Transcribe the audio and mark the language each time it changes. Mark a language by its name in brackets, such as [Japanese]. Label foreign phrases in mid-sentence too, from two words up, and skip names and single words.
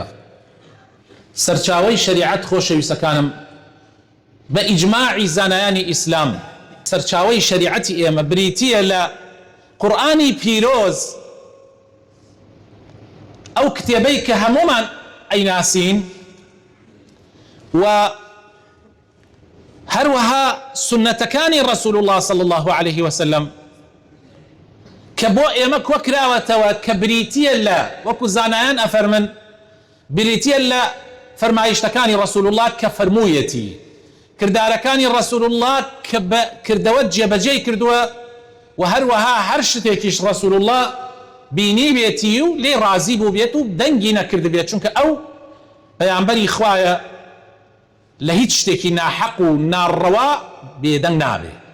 [Central Kurdish] سەرچاوەی شەریعەت خۆشەویستەکانم بە ئیجماعی زانایانی ئیسلام، سەرچاوەی شەریعەتی ئێمە بریتیە لە قورئانی پیرۆز، ئەو کتێبەی کە هەمومان ئەیناسین، و هەروەها سنەتەکانی ڕەسوول الله [Arabic] صلی الله عليه وسلم [Central Kurdish] کە بۆ ئێمە کۆ کراوەتەوە، کە بریتیە لە، وەکو زانایان ئەفەرمن، بریتیە لە فەرمایشتەکانی ڕەسوول الله کە فەرموویەتی، کردارەکانی ڕەسوول الله کە بە کردەوە جێبەجێی کردووە، و هەروەها هەر شتێکیش ڕەسوول الله بینی بێتی و لێ ڕازی بوو بێت و دەنگی نەکرد بێت، چونکە ئەو پەیامبەری خوایە، لە هیچ شتێکی ناحەق و ناڕەوا بێدەنگ نابێ.